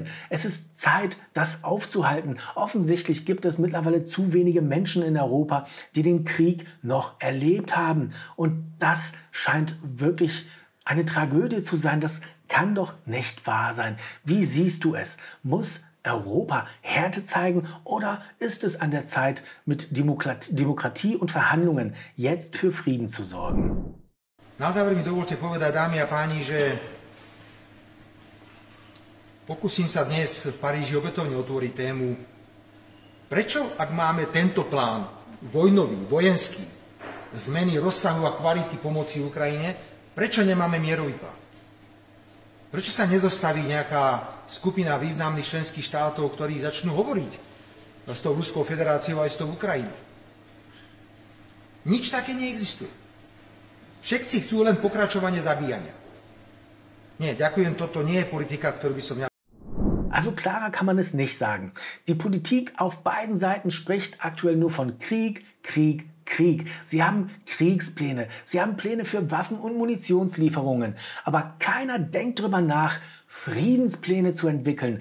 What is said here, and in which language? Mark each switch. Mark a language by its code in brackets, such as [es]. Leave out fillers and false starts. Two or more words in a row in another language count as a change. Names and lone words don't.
[de] Es ist Zeit, das aufzuhalten. Offensichtlich gibt es mittlerweile zu wenige Menschen in Europa, die den Krieg noch erlebt haben, und das scheint wirklich eine Tragödie zu sein. Das kann doch nicht wahr sein. Wie siehst du es? Muss Europa Härte zeigen, oder ist es an der Zeit, mit Demokratie und Verhandlungen jetzt für Frieden zu sorgen? [sk] Na záver mi dovolte povedať, dámy a páni, že pokúsim sa dnes v Paríži opätovne otvoriť tému, prečo, ak máme tento plán vojnový, vojenský, zmeny rozsahu a kvality pomoci Ukrajine, prečo nemáme mierový plán? Prečo sa nezostaví nejaká skupina významných členských štátov, ktorí začnú hovoriť s tou Ruskou federáciou aj s tou Ukrajinou? Nič také neexistuje. Všetci chcú len pokračovanie zabíjania. Nie, ďakujem, toto nie je politika, ktorú by som ja... [de] Also klarer kann man es nicht sagen. Die Politik auf beiden Seiten spricht aktuell nur von Krieg, Krieg, Krieg. Sie haben Kriegspläne, sie haben Pläne für Waffen- und Munitionslieferungen. Aber keiner denkt darüber nach, Friedenspläne zu entwickeln.